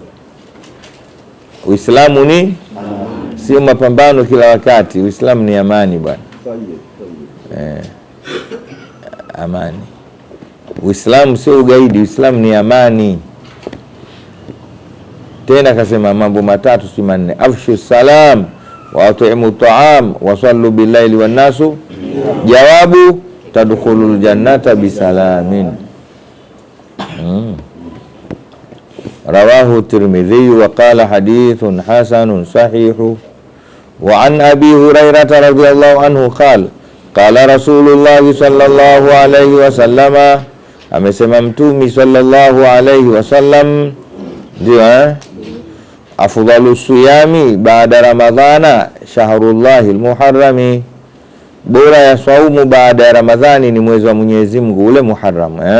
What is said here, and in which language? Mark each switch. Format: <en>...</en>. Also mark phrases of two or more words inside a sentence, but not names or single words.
<sw>Uislamu ni amani, sio mapambano kila wakati. Uislamu ni amani bwana. Amani. Uislamu sio ugaidi, Uislamu ni amani. Tena kasema mambo matatu si manne:</sw> <ar>أفشوا السلام وأطعموا الطعام وصلوا بالليل والناس. Jawabu, تدخلوا الجنة بسلام. رواه الترمذي وقال حديث حسن صحيح. وعن أبي هريرة رضي الله عنه قال رسول الله صلى الله عليه وسلم,</ar> <sw>amesema Mtume</sw> <ar>صلى الله عليه وسلم,</ar> <sw>ndio</sw> <ar>أفضل الصيام بعد رمضان شهر الله المحرم,</ar> <sw>bora ya saumu baada ya Ramadhani ni mwezi wa Mwenyezi Mungu ule Muharram.</sw>